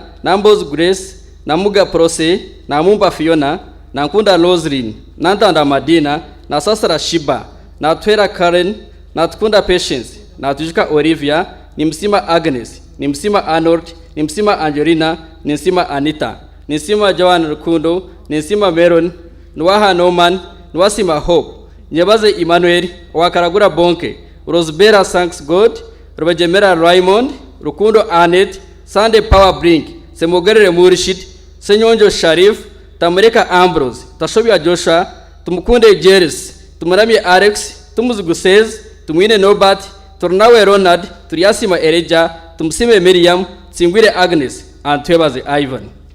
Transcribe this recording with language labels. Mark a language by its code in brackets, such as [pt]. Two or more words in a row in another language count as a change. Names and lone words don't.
[en] Nambos Grace, Namuga Prose, Namumba Fiona, Nankunda Lozrin, Nantanda Madina, Nasasara Shiba, Natwera Karen, Natkunda Patience, Natujuka Olivia, Nimsima Agnes, Nimsima Arnold, Nimsima Angelina, Nimsima Anita, Nimsima Joan Rukundo, Nimsima Meron, Nwaha Norman, Nwasima Hope, Nyebaze Emmanuel, Wakaragura Bonke, Rosbera Thanks God, Robajemera Raymond, Rukundo Anet, Sunday Power Brink, Semogere Murishid, Senyonjo Sharif, Tamareka Ambrose, Tashobia Joshua, Tumukunde Jeris, Tumarami Alex, Tumuzugusez, Tumwine Nobat, Turnawe Ronald, Turiasima Ereja, Tumsime Miriam, Singwire Agnes, and Twebaze Ivan.